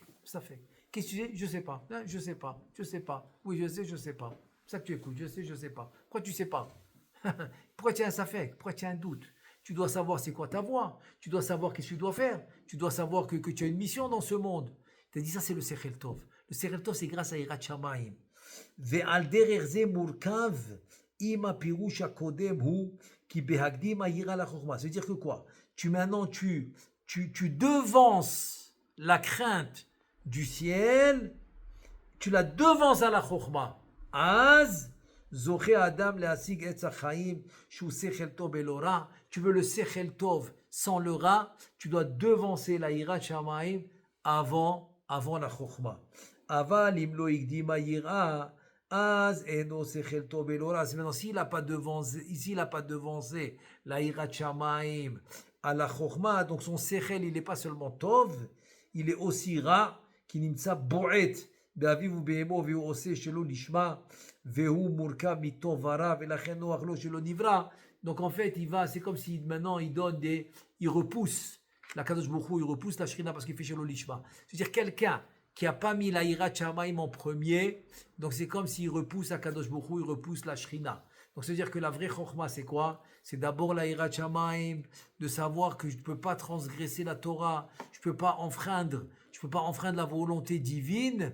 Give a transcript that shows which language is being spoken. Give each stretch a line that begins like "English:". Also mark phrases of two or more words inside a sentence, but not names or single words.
French: Safek. Qu'est-ce que tu sais? Je ne sais pas. Je ne sais pas. Je ne sais pas. Oui, je sais, je ne sais pas. C'est ça que tu écoutes. Je sais, je ne sais pas. Pourquoi tu ne sais pas? Pourquoi tu as un safek? Pourquoi tu as un doute? Tu dois savoir c'est quoi ta voie. Tu dois savoir qu'est-ce que tu dois faire. Tu dois savoir que tu as une mission dans ce monde. Tu as dit ça, c'est le
Hebrew: שכל טוב.
French: Le
Hebrew: שכל טוב,
French: c'est grâce à
Hebrew: יראת שמים. ועל דרך זה מורכב עמה פירוש הקודם הוא כי בהקדים היראה לחכמה.
French: C'est-à-dire que quoi? Maintenant, tu devances la crainte du ciel, tu la devances à la chokhma.
Hebrew: אז זוכה אדם להשיג עץ החיים שהוא שכל טוב בלא רע.
French: Tu veux le
Hebrew: שכל טוב
French: sans le ra, tu dois devancer la
Hebrew: יראת שמים
French: avant la chokhma.
Hebrew: אבל אם לא הקדים יראה אז אינו שכל טוב בלא רע.
French: Maintenant, s'il n'a pas devancé la
Hebrew: יראת שמים
French: à la chokhma, donc son sechel il n'est pas seulement tov, il est aussi ra, qui
Hebrew: נמצא בועט באביו ובאמו והוא עושה שלא נשמע והוא מורכב מטוב ורע ולכן נוח לו שלא נברא.
French: Donc en fait c'est comme si maintenant il repousse la
Hebrew: קדוש ברוך הוא,
French: il repousse la Shrina parce qu'il fait
Hebrew: שלא נשמע.
French: C'est-à-dire quelqu'un qui n'a pas mis la
Hebrew: יראת שמים
French: en premier, donc c'est comme s'il repousse la
Hebrew: קדוש ברוך הוא,
French: il repousse la Shrina. Donc c'est-à-dire que la vraie Chokhma c'est quoi? C'est d'abord la
Hebrew: יראת שמים,
French: de savoir que je ne peux pas transgresser la Torah, je ne peux pas enfreindre la volonté divine.